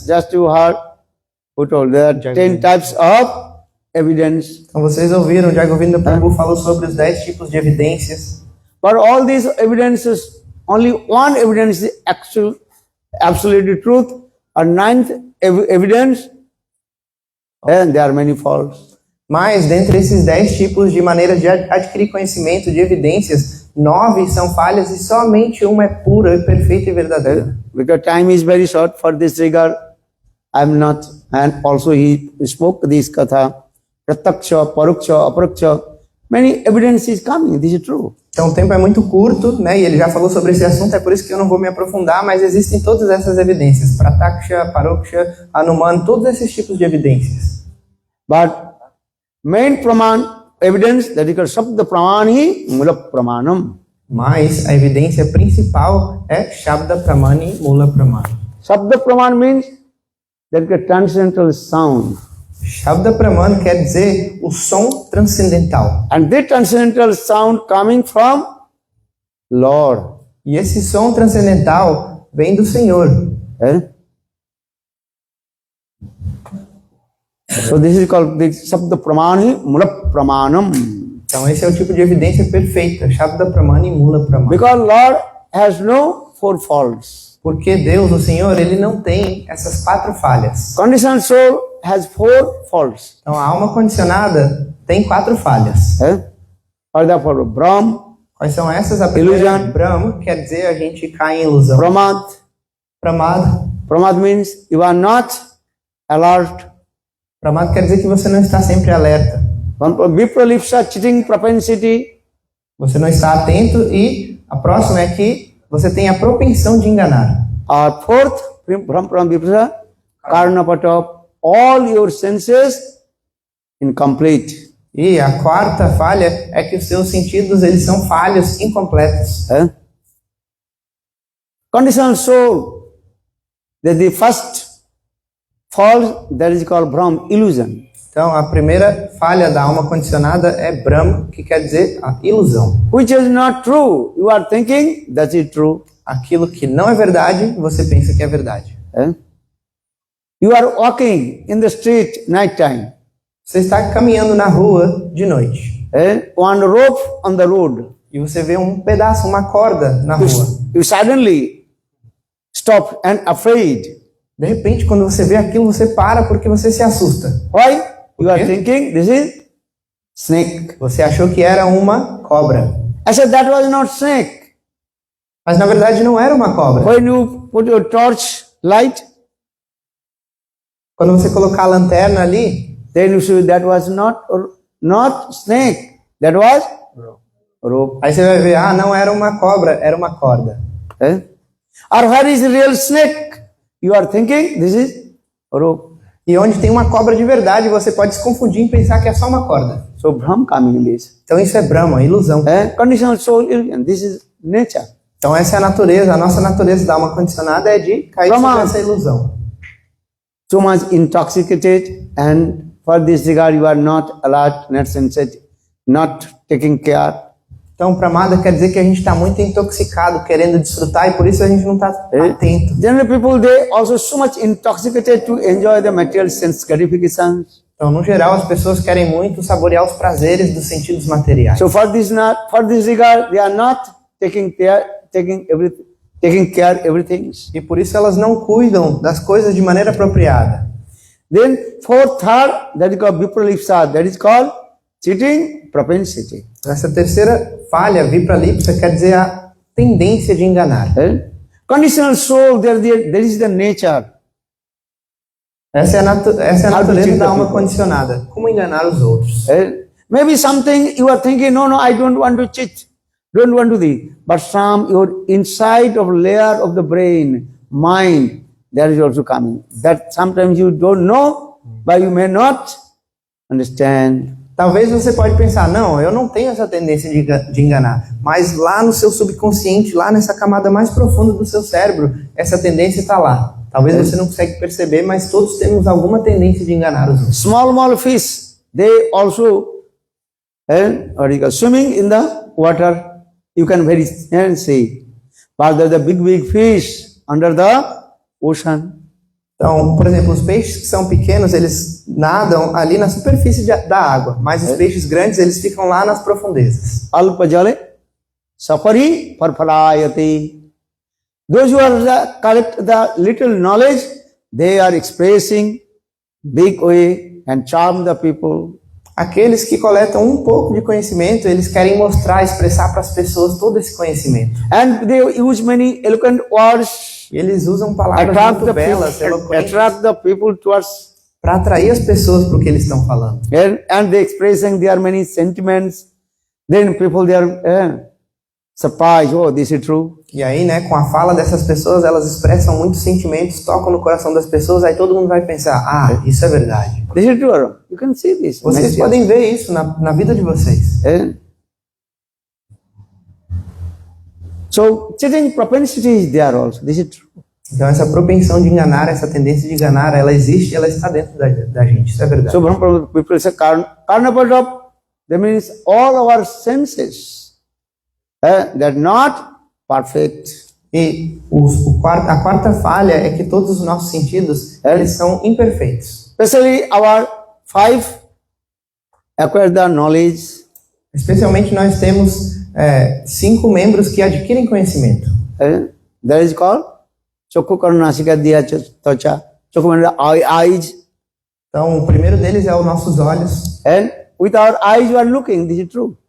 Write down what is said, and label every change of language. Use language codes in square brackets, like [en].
[en] Just you heard who told there are 10 types of evidence. [pt] Então vocês ouviram, Jagovinda Prabhu falou sobre os 10 tipos de evidências. [en] But all these evidences, only one evidence is absolute truth, a ninth evidence, and there are many false. [pt] Mas, dentre esses 10 tipos de maneiras de adquirir conhecimento, de evidências, 9 são falhas e somente uma é pura, perfeita e verdadeira. [en] Because time is very short for this regard, I'm not, and also he spoke this katha, prataksha, paruksha, aparaksha, many evidences coming, this is true. [pt] Então o tempo é muito curto, né? E ele já falou sobre esse assunto, é por isso que eu não vou me aprofundar, mas existem todas essas evidências, prataksha, paroksha, anuman, todos esses tipos de evidências. [en] But main praman evidence, that is called Shabda Pramani Mula Pramanam. [pt] Mas a evidência principal é Shabda Pramani Mula Pramani. [en] Shabda Praman means that is transcendental sound. [pt] Shabda Praman quer dizer o som transcendental. [en] And this transcendental sound coming from Lord. [pt] E esse som transcendental vem do Senhor. [en] So this is called the Shabda Pramani Mula Pramanam. [pt] Então esse é o tipo de evidência perfeita, Shabda Pramani Mula Pramani. [en] Because Lord has no four faults. [pt] Porque Deus, o Senhor, ele não tem essas 4 falhas. [en] Conditioned soul has four faults. [pt] Então a alma condicionada tem 4 falhas. [en] What are the four? Brahm, [pt] Quais são essas? A primeira, Ilusão. Brahma, quer dizer a gente cai em ilusão. [sa] Pramad. Pramada. [en] Pramad means you are not alert. [pt] Pramada quer dizer que você não está sempre alerta. [en] Vipralipsa, cheating propensity. [pt] Você não está atento e a próxima é que você tem a propensão de enganar. [en] Fourth, from vipralipsa, karnapata, all your senses incomplete. [pt] E a quarta falha é que os seus sentidos eles são falhos, incompletos. [en] Conditional soul, the first fault that is called Brahm, illusion. [pt] Então a primeira falha da alma condicionada é Brahma, que quer dizer a ilusão. [en] Which is not true. You are thinking that is true. [pt] Aquilo que não é verdade, você pensa que é verdade. [en] You are walking in the street night time. [pt] Você está caminhando na rua de noite. [en] One rope on the road. [pt] E você vê um pedaço, uma corda na rua. [en] You suddenly stop and afraid. [pt] De repente, quando você vê aquilo, você para porque você se assusta. [en] Why? You are [pt] quê? [en] thinking this is snake. [pt] Você achou que era uma cobra. [en] I said that was not snake. [pt] Mas na verdade não era uma cobra. [en] When you put your torch light, [pt] Quando você colocar a lanterna ali, [en] then you see that was not snake. That was rope. [pt] aí você vai ver, não era uma cobra, era uma corda. [en] Or where is the real snake? You are thinking this is rope. [pt] E onde tem uma cobra de verdade, você pode se confundir e pensar que é só uma corda. [en] So Brahm coming in this. [pt] Então isso é Brahma, ilusão. [en] Conditional soul illusion. This is nature. [pt] Então essa é a natureza, a nossa natureza da alma condicionada é de cair [sa] Brahma. [pt] sobre essa ilusão. [en] Too much intoxicated, and for this regard you are not alert, not sensitive, not taking care. [pt] Então Pramada quer dizer que a gente está muito intoxicado, querendo desfrutar, e por isso a gente não está atento. [en] Generally people, they also so much intoxicated to enjoy the material sense gratifications. [pt] Então, no geral, as pessoas querem muito saborear os prazeres dos sentidos materiais. [en] So for this regard, they are not taking care everything. [pt] E por isso elas não cuidam das coisas de maneira apropriada. [en] Then third, that is called vipralipsa, that is called cheating propensity. [pt] Essa terceira falha, vipralipsa, quer dizer a tendência de enganar. [en] Conditional soul, there is the nature. [pt] Essa é a natureza da alma condicionada. Como enganar os outros. [en] Maybe something you are thinking, no, I don't want to cheat, don't want to do. But some your inside of layer of the brain, mind, that is also coming. That sometimes you don't know, but you may not understand. [pt] Talvez você pode pensar, não, eu não tenho essa tendência de enganar. Mas lá no seu subconsciente, lá nessa camada mais profunda do seu cérebro, essa tendência está lá. Talvez você não consegue perceber, mas todos temos alguma tendência de enganar os outros. [en] Small fish, they also swimming in the water. You can very see. But there's a big fish under the ocean. [pt] Então, por exemplo, os peixes que são pequenos, eles nadam ali na superfície da água. Mas os peixes grandes, eles ficam lá nas profundezas. [sa] Alpa jale, sapari parpalayati. [en] Those who are collect the little knowledge, they are expressing big way and charm the people. [pt] Aqueles que coletam um pouco de conhecimento, eles querem mostrar, expressar para as pessoas todo esse conhecimento. [en] And they use many eloquent words. [pt] E eles usam palavras [en] Attract [pt] muito belas, eloquentes, [en] the people towards. [pt] para atrair as pessoas para o que eles estão falando. [en] And they expressing their many sentiments. Then people they are surprised. Oh, this is true. [pt] E aí, né, com a fala dessas pessoas, elas expressam muitos sentimentos, tocam no coração das pessoas, aí todo mundo vai pensar, isso é verdade. [en] This is true. You can see this. [pt] Vocês podem ver isso na vida de vocês. [en] So cheating propensity is there also. This is true. [pt] Então essa propensão de enganar, essa tendência de enganar, ela existe, ela está dentro da gente, isso é verdade. [en] So people say karnapata, that means all our senses they're not perfect. [pt] E a quarta falha é que todos os nossos sentidos, eles são imperfeitos. [en] Especially our 5 acquire the knowledge. [pt] Especialmente nós temos 5 membros que adquirem conhecimento. [en] That is called Chokku Karunasika Diya Tvacha. Chokku means eyes. [pt] Então, o primeiro deles é os nossos olhos. [en] And with our eyes we are looking, this is true.